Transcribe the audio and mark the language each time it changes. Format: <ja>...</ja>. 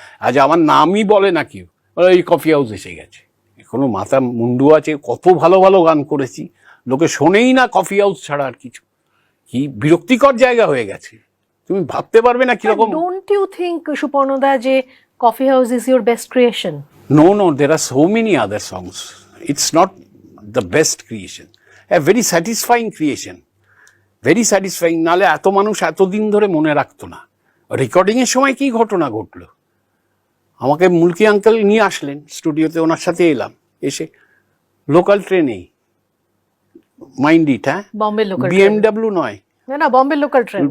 <bn>আজ আমার নামই বলে না কেউ, এই কফি হাউস এসে গেছে। এখনো মাথা মুন্ডু আছে, কত ভালো ভালো গান করেছি, লোকে শোনেই না কফি হাউস ছাড়া আর কিছু। কি বিরক্তিকর জায়গা হয়ে গেছে, তুমি ভাবতে পারবে না কিরকম।</bn> <en>Don't you think সুপর্ণদা যে coffee house is your best creation? No, there are so many other songs. It's not the best creation. A very satisfying creation. Very satisfying.</en> <bn>নালে এত মানুষ এতদিন ধরে মনে রাখতো না। রেকর্ডিং এর সময় কি ঘটনা ঘটলো, আমাকে মুলকি আঙ্কেল নিয়ে আসলেন স্টুডিওতে, ওনার সাথে এলাম, এসে লোকাল ট্রেনেই,</bn> <en>mind it,</en> <bn>হ্যাঁ, বম্বে লোকাল বিএমডাব্লিউ নয়, না বম্বে লোকাল ট্রেন,</bn>